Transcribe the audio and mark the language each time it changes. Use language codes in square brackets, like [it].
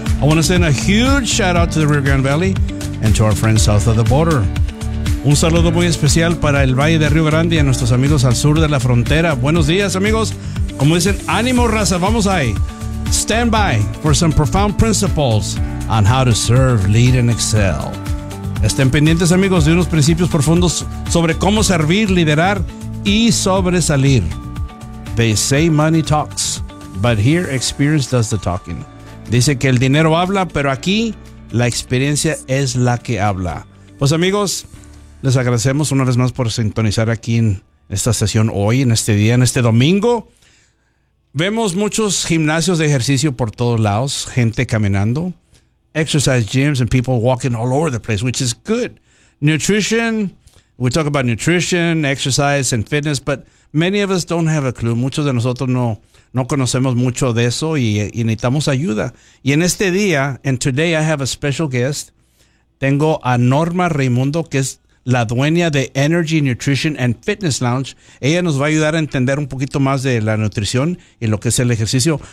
[en] I want to send a huge shout out to the Rio Grande Valley and to our friends south of the border. [es] Un saludo muy especial para el Valle de Rio Grande y a nuestros amigos al sur de la frontera. Buenos días, amigos. Como dicen, ánimo raza, vamos ahí. [en] Stand by for some profound principles on how to serve, lead, and excel. [es] Estén pendientes, amigos, de unos principios profundos sobre cómo servir, liderar y sobresalir. [en] They say money talks, but here experience does the talking. [es] Dice que el dinero habla, pero aquí la experiencia es la que habla. Pues, amigos, les agradecemos una vez más por sintonizar aquí en esta sesión hoy, en este día, en este domingo. Vemos muchos gimnasios de ejercicio por todos lados, gente caminando. [en] Exercise gyms and people walking all over the place, which is good. Nutrition, we talk about nutrition, exercise and fitness, but many of us don't have a clue. [es] Muchos de nosotros no conocemos mucho de eso y necesitamos ayuda. Y en este día, [en] and today I have a special guest. [es] Tengo a Norma Raimundo, que es la dueña de Energy Nutrition and Fitness Lounge. Ella nos va a ayudar a entender un poquito más de la nutrición y lo que es el ejercicio.